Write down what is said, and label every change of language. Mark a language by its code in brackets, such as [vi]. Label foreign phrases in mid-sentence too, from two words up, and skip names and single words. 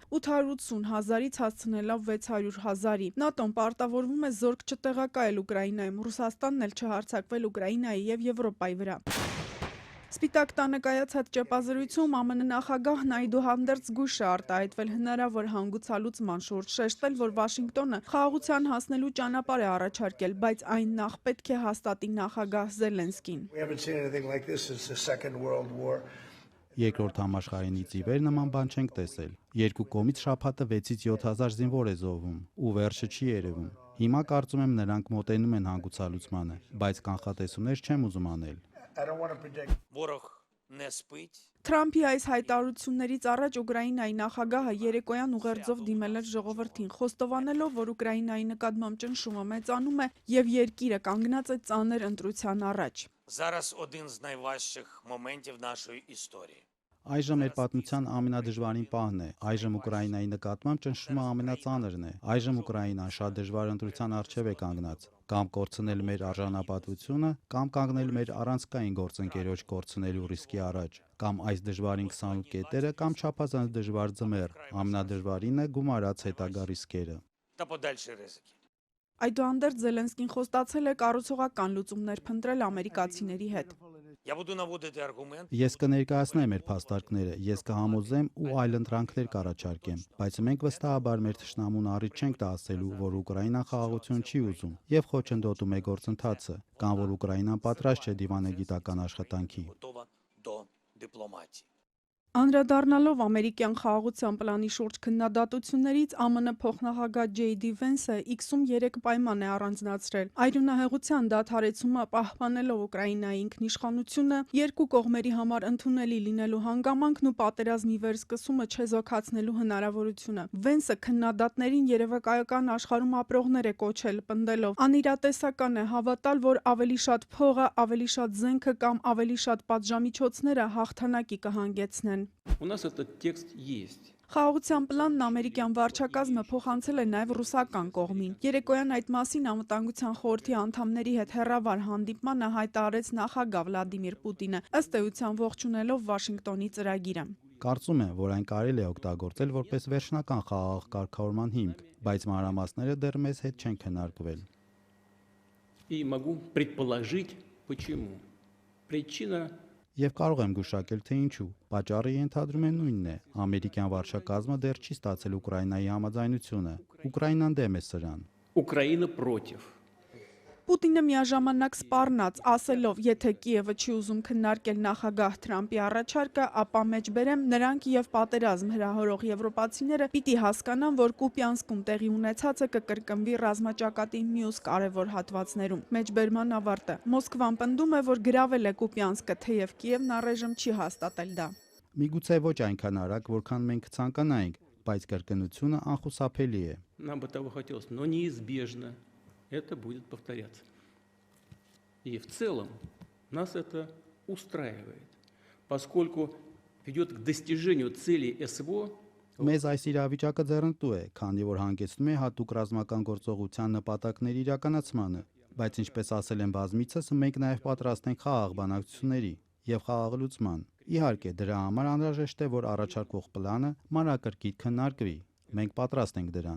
[hy] 880,000-ից հասցնելով 600,000-ի։ ՆԱՏՕ-ն պարտավորվում է զորք չտեղակայել Ուկրաինայում, Ռուսաստանն էլ չհարձակվել Ուկրաինայի եւ Եվրոպայի վրա։ Սպիտակ տանը կայացած ճեպազրույցում ԱՄՆ նախագահն այդուհանդերձ զգույշ է արտահայտվել հնարավոր հանգուցալուծման շուրջ, շեշտել, որ Վաշինգտոնը խաղաղության հասնելու ճանապարհ է առաջարկել, բայց այն նախ պետք է հաստատի նախագահ Զելենսկին։ Երկրորդ համաշխարհայինից ի վեր նման բան չենք տեսել։ Երկու կողմից շաբաթը 6-ից 7,000 զինվոր է զոհվում, ու վերջը չի երևում։ Հիմա կարծում եմ նրանք մոտենում են հանգուցալուծմանը, բայց կանխատեսումներ չեմ ուզում անել։ [uk] Ворог не спить. [hy] Թրամփի այս հայտարարություններից առաջ Ուկրաինայի նախագահը երեկոյան ուղերձով դիմել էր ժողովրդին, խոստովանելով, որ Ուկրաինայի նկատմամբ ճնշումը մեծանում է եւ երկիրը կանգնած է ծանր ընտրության առաջ։ [uk] Зараз один з найважчих моментів нашої історії. [hy] Այժմ մեր պատմության ամենադժվարին պահն է։ Այժմ Ուկրաինայի նկատմամբ ճնշումը ամենածանրն է։ Այժմ Ուկրաինան շատ դժվար ընտրության առջև է կանգնած։ Կամ կորցնել մեր արժանապատվությունը, կամ կանգնել մեր առանցքային գործընկերոջ կորցնելու ռիսկի առաջ, կամ այս դժվարին 28 կետերը, կամ չափազանց դժվար ձմեռ։ Ամենադժվարինը գումարած հետագա ռիսկերը։ [uk] Та подальші ризики. [hy] Այդուհանդերձ Զելենսկին խոստացել է կառուցողական լուծումներ փնտրել ամերիկացիների հետ։ [uk] Я буду наводити аргумент. [hy] Ես կներկայացնեմ մեր փաստարկները, ես կհամոզեմ ու այլընտրանքներ կառաջարկեմ, բայց մենք վստահաբար մեր թշնամուն առիթ չենք տա ասելու, որ Ուկրաինան խաղաղություն չի ուզում եւ խոչընդոտում է գործընթացը, կամ որ Ուկրաինան պատրաստ չէ դիվանագիտական աշխատանքի։ [uk] Готова до дипломатії. [hy] Անդրադառնալով ամերիկյան խաղաղության պլանի շուրջ քննադատություններից ԱՄՆ փոխնախագահ Ջեյ Վենսը X-ում 3 պայման է առանձնացրել. Այրունահեղության դադարեցումը պահպանելով Ուկրաինայի ինքնիշխանությունը, երկու կողմերի համար ընդունելի լինելու հանգամանքն ու պատերազմի վերսկսումը չեզոքացնելու հնարավորությունը։ Վենսը քննադատներին երևակայական աշխարհում ապրողներ է կոչել, պնդելով. անիրատեսական է հավատալ, որ ավելի շատ փողը, ավելի շատ զենքը կամ ավելի շատ պատժամիջոցները հաղթանակի կհանգեցնեն։ [ru] У нас этот текст есть. [hy] Խաղաղության պլանն ամերիկյան վարչակազմը փոխանցել է նաև ռուսական կողմին։ Երեկոյան այդ մասին անվտանգության խորհրդի անդամների հետ հեռավար հանդիպմանը հայտարարեց նախագահ Վլադիմիր Պուտինը, ըստ էության ողջունելով Վաշինգտոնի ծրագիրը։ Կարծում եմ, որ այն կարելի է օգտագործել որպես վերջնական խաղաղ կարգավորման հիմք, բայց մանրամասները դեռ մեզ հետ չեն քննարկվել։ [ru] И могу предположить, почему. Причина [hy] Եվ կարող եմ գուշակել, թե ինչու։ Պատճառը ենթադրում եմ նույնն է։ Ամերիկյան վարչակազմը դեռ չի ստացել Ուկրաինայի համաձայնությունը։ Ուկրաինան դեմ է սրան։ [ru] Украина против. [hy] Պուտինը միաժամանակ սպառնաց, ասելով, եթե Կիևը չի ուզում քննարկել նախագահ Թրամփի առաջարկը, ապա մեջբերեմ նրանք եւ պատերազմ հրահորող եվրոպացիները պիտի հասկանան, որ Կուպյանսկում տեղի ունեցածը կկրկնվի ռազմաճակատի մյուս կարևոր հատվածներում։ Մեջբերման ավարտը։ Մոսկվան պնդում է, որ գրավել է Կուպյանսկը, թեև Կիևն առայժմ չի հաստատել դա։ Միգուցե ոչ այնքան արագ, որքան մենք ցանկանայինք, բայց կրկնությունը անխուսափելի է։ [ru] Нам бы того хотелось, но неизбежно это будет повторяться. И в целом нас это устраивает, поскольку ведет к достижению целей СВО. [hy] Մեզ այս իրավիճակը ձեռնտու է, քանի որ հանգեցնում է հատուկ ռազմական գործողության նպատակների իրականացմանը, բայց ինչպես ասել են բազմիցս, մենք նաև պատրաստ ենք խաղաղ բանակցությունների եւ խաղաղ լուծման։ Իհարկե, դրա համար անհրաժեշտ է, որ առաջարկվող պլանը մանրակրկիտ քննարկվի։ Մենք պատրաստ ենք դրան։